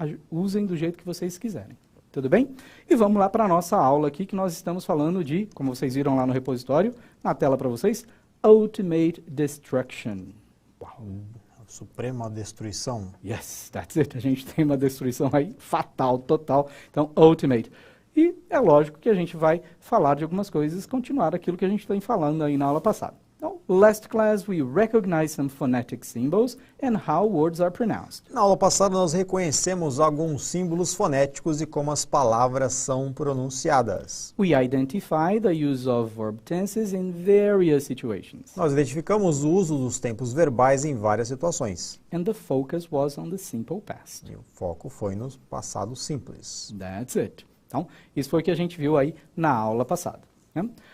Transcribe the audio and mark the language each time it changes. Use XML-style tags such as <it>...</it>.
<pt>Usem do jeito que vocês quiserem. Tudo bem? E vamos lá para a nossa aula aqui, que nós estamos falando de, como vocês viram lá no repositório, na tela para vocês, Ultimate Destruction. Uau. Suprema destruição.</pt> <en>Yes, that's it.</en> <pt>A gente tem uma destruição aí fatal, total. Então, Ultimate. E é lógico que a gente vai falar de algumas coisas, continuar aquilo que a gente vem falando aí na aula passada. Então,</pt> <en>last class we recognized some phonetic symbols and how words are pronounced.</en> <pt>Na aula passada nós reconhecemos alguns símbolos fonéticos e como as palavras são pronunciadas.</pt> <en>We identify the use of verb tenses in various situations.</en> <pt>Nós identificamos o uso dos tempos verbais em várias situações.</pt> <en>And the focus was on the simple past.</en> <pt>E o foco foi no passado simples.</pt> <en>That's it.</en> <pt>Então, isso foi o que a gente viu aí na aula passada, né?</pt>